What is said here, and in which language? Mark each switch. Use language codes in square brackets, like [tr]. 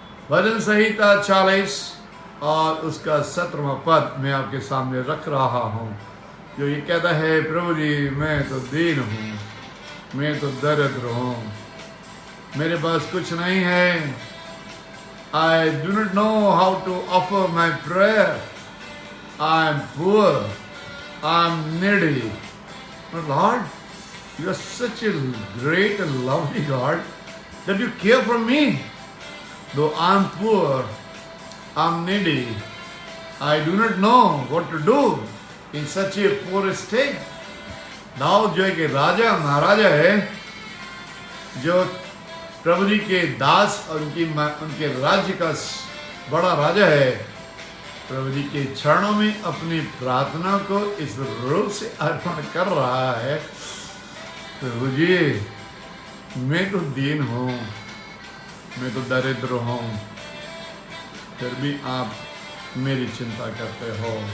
[hi] भजन संहिता 40 और उसका 17वां पद मैं आपके सामने रख रहा हूँ, जो ये कहता है, प्रभु जी मैं तो दीन हूँ, मैं तो दरिद्र हूँ, मेरे पास कुछ नहीं है। [en] I do not know how to offer my prayer. I am poor. I am needy. But Lord, you are such a great and lovely God that you care for me. Though I am poor, I am needy, I do not know what to do in such a poor state. [hi] Dawood जो एक राजा महाराजा है, जो प्रभु जी के दास और उनके राज्य का बड़ा राजा है, प्रभु जी के चरणों में अपनी प्रार्थना को इस रूप से अर्पण कर रहा है, प्रभु जी मैं तो दीन हूँ, मैं तो दरिद्र हूँ, फिर भी आप मेरी चिंता करते हो।